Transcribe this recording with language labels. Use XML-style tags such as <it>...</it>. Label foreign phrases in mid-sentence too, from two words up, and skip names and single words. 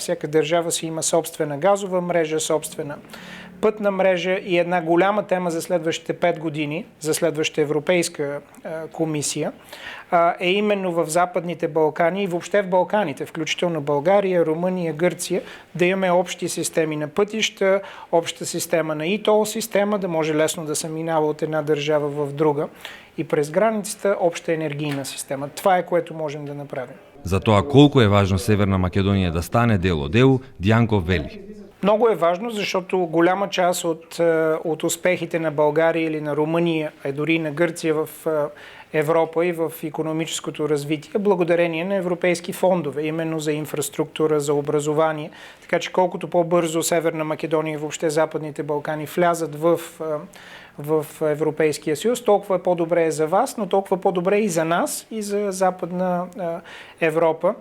<bg>Всяка държава си има собствена газова мрежа, собствена пътна мрежа и една голяма тема за следващите 5 години, за следващата Европейска комисия, е именно в Западните Балкани и въобще в Балканите, включително България, Румъния, Гърция, да имаме общи системи на пътища, обща система на ИТОЛ система, да може лесно да се минава от една държава в друга и през границата обща енергийна система. Това е което можем да направим.</bg> <mk>За тоа колку е важно Северна Македонија да стане дел од ЕУ, Дјанков вели.</mk> <bg>Много е важно, защото голяма част от успехите на България или на Румъния, а дори и на Гърция в Европа и в икономическото развитие, благодарение на европейски фондове, именно за инфраструктура, за образование. Така че колкото по-бързо Северна Македония и въобще Западните Балкани влязат в Европейския съюз, толкова по-добре е за вас, но толкова по-добре и за нас, и за Западна Европа.</bg>